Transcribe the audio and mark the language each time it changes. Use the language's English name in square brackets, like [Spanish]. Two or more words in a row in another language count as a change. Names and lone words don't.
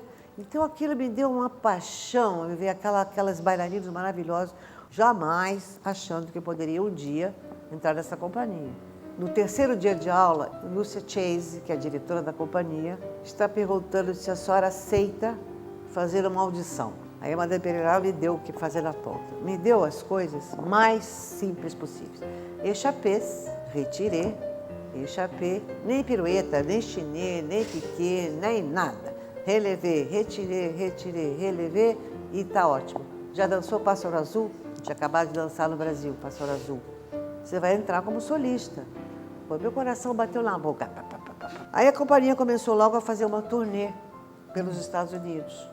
[Portuguese] Então aquilo me deu uma paixão, eu ver aquelas bailarinas maravilhosas, jamais achando que eu poderia um dia entrar nessa companhia. No terceiro dia de aula, Lúcia Chase, que é a diretora da companhia, está perguntando se a senhora aceita fazer uma audição. Aí a Madame Pereira me deu o que fazer na tonta. Me deu as coisas mais simples possíveis. [French] Échappés, retiré, échappé, [Portuguese] nem pirueta, nem chinê, nem piqué, nem nada. [French] Relevé, retiré, retiré, relevé [Portuguese] e tá ótimo. Já dançou Pássaro Azul? Tinha acabado de dançar no Brasil, Pássaro Azul. Você vai entrar como solista. Pô, meu coração bateu na boca. Aí a companhia começou logo a fazer uma turnê pelos Estados Unidos.